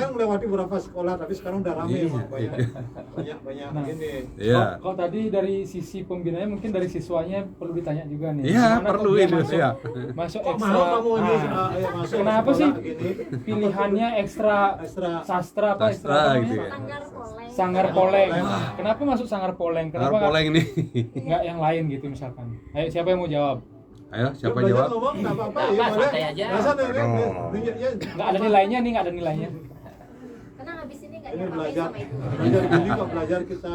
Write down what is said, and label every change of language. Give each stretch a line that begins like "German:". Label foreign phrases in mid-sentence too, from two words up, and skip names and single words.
Indonesian: kan melewati beberapa sekolah tapi sekarang udah rame Iya, emang banyak Nah. ini. Iya. Kalau tadi dari sisi pembinaannya mungkin dari siswanya perlu ditanya juga nih. Iya, Gimana perlu kok dia itu masuk, ya. masuk Kok ekstra. mau kamu ini Nah, masuk kenapa sekolah sih gini? pilihannya ekstra Ekstra sastra apa Sastra ekstra gitu ya. Sanggar Poleng. Sanggar Poleng. Poleng. Kenapa masuk Sanggar Poleng? Kenapa Kenapa poleng ini? nggak yang lain gitu misalkan? Ayo siapa yang mau jawab? Ayo, siapa Belajar jawab? ngomong nggak apa-apa Nggak ya apa, boleh. santai aja. Masa nih, Oh. ya. Nggak ada nilainya nih, nggak ada nilainya. Karena habis ini nggak Ini diapa-apain belajar sama itu. belajar gini kok belajar kita